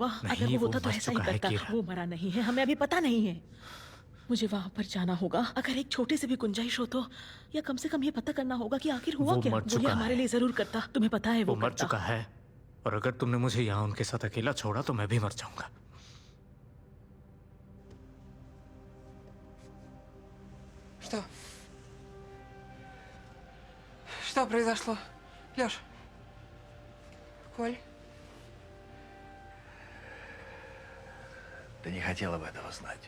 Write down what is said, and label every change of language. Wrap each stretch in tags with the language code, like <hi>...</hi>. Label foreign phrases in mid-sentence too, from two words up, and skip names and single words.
<hi>अगर वो होता तो ऐसा ही करता। वो मरा नहीं है। हमें अभी पता नहीं है। मुझे वहाँ पर जाना होगा। अगर एक छोटे से भी गुंजाइश हो तो, या कम से कम ये पता करना होगा कि आखिर हुआ क्या। वो ये हमारे लिए जरूर करता। तुम्हें पता है वो मर चुका है। और अगर तुमने मुझे यहाँ उनके साथ अकेला छोड़ा तो मैं भी मर जाऊंगा।</hi> <ru>Что? Что произошло? Лёш? Коль? Ты не хотела бы этого знать.</ru>